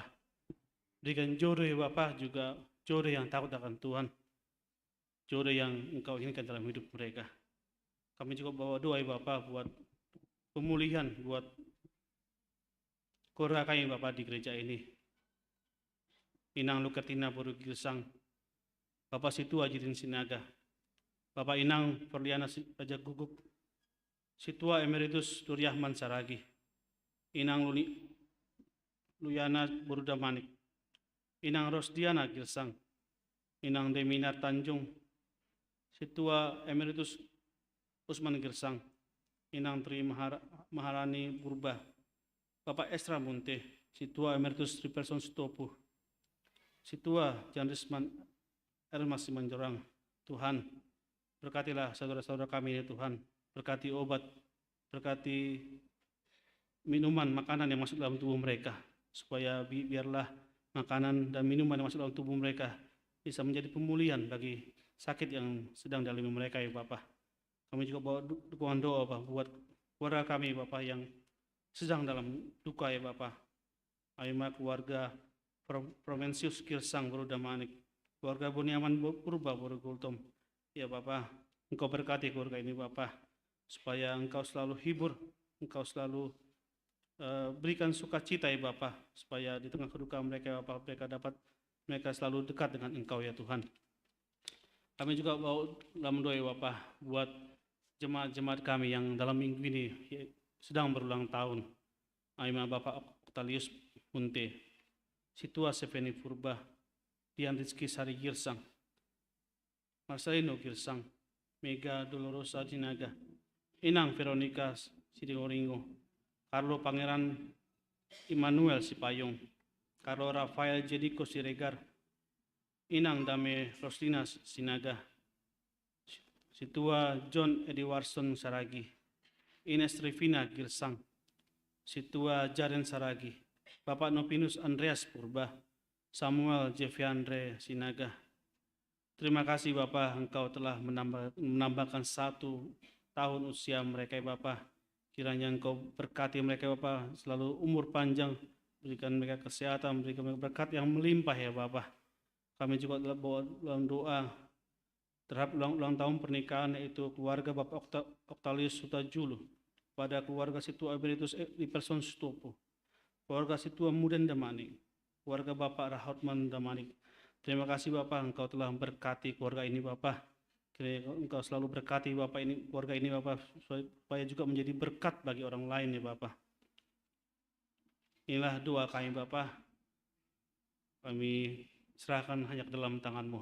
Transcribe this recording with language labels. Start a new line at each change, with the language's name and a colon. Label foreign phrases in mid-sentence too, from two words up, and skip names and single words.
Indonesian: Berikan jodoh ya Bapa, juga jodoh yang takut akan Tuhan. Jodoh yang Engkau inginkan dalam hidup mereka. Kami juga bawa doa ya Bapa buat pemulihan, buat keluarga kami Bapa di gereja ini. Inang Lukatina Boru Girsang, Bapak Situa Jirin Sinaga, Bapak Inang Perliana Raja Guguk, Situa Emeritus Duryahman Saragi, Inang Luyana Buruda Manik, Inang Rosdiana Girsang, Inang Demina Tanjung, Situa Emeritus Usman Girsang, Inang Tri Maharani Purba, Bapak Esra Munte, Situa Emeritus Tri Person Stopu, Situa Janrisman Ermas Simanjorang. Tuhan, berkatilah saudara-saudara kami ya Tuhan, berkati obat, berkati minuman, makanan yang masuk dalam tubuh mereka, supaya biarlah makanan dan minuman yang masuk dalam tubuh mereka bisa menjadi pemulihan bagi sakit yang sedang dialami mereka ya Bapak. Kami juga bawa dukungan doa Bapak buat keluarga kami Bapak yang sedang dalam duka ya Bapak. Aima keluarga Provinsius Girsang Boruda Manik, keluarga Buniaman Purba Boru Gultom. Ya Bapak, Engkau berkati keluarga ini Bapak, supaya Engkau selalu hibur, Engkau selalu berikan sukacita ya Bapak, supaya di tengah kedukaan mereka Bapak, mereka selalu dekat dengan Engkau ya Tuhan. Kami juga bawa dalam doa ya Bapak buat jemaat-jemaat kami yang dalam minggu ini sedang berulang tahun. Aima Bapak Octalius Munte, Situa Seveni Purba, Dian Rizky Sari Girsang, Marcelino Girsang, Mega Dolorosa Jinaga, Inang Veronica Siringoringo, Carlo Pangeran Immanuel Sipayung, Carlo Rafael Jediko Siregar, Inang Dame Roslina Sinaga, Situa John Edwardson Saragi, Ines Trivina Girsang, Situa Jaren Saragi, Bapak Nopinus Andreas Purba, Samuel Jeviandre Sinaga. Terima kasih Bapak, Engkau telah menambahkan 1 tahun usia mereka ya Bapak. Kiranya Engkau berkati mereka Bapak, selalu umur panjang, berikan mereka kesehatan, berikan mereka berkat yang melimpah ya Bapak. Kami juga telah bawa dalam doa terhadap ulang tahun pernikahan, yaitu keluarga Bapak Octalius Sutajulu, pada keluarga Situa Emeritus di Person Stopo, keluarga Situa Muden Damanik, keluarga Bapak Rahotman Damanik. Terima kasih Bapak, Engkau telah berkati keluarga ini Bapak. Kiranya Engkau selalu berkati Bapak ini, keluarga ini Bapak, supaya juga menjadi berkat bagi orang lain ya Bapak. Inilah doa kami Bapak. Kami serahkan hanya ke dalam tangan-Mu.